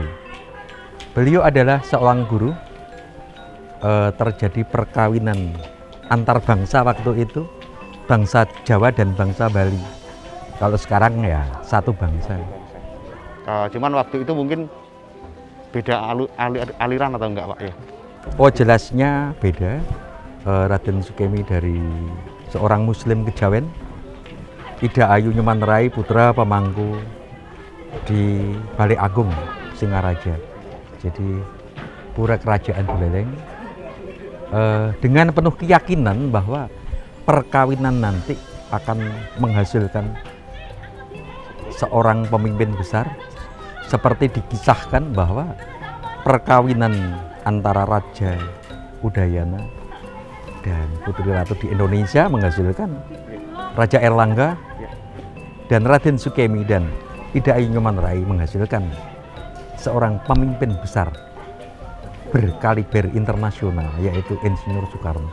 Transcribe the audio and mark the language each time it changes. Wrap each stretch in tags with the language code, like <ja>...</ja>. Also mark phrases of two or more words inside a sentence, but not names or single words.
<id>Beliau adalah seorang guru. Terjadi perkawinan antar bangsa waktu itu, bangsa Jawa dan bangsa Bali. Kalau sekarang ya satu bangsa. Cuman waktu itu mungkin beda aliran atau enggak Pak ya? Oh jelasnya beda. Raden Sukemi dari seorang Muslim Kejawen, Ida Ayu Nyoman Rai putra pemangku di Balai Agung Singaraja. Jadi pura kerajaan Buleleng. Dengan penuh keyakinan bahwa perkawinan nanti akan menghasilkan seorang pemimpin besar, seperti dikisahkan bahwa perkawinan antara Raja Udayana dan Putri Ratu di Indonesia menghasilkan Raja Erlangga dan Raden Sukemi dan Ida Ayu Nyoman Rai menghasilkan seorang pemimpin besar berkaliber internasional, yaitu Insinyur Soekarno.</id>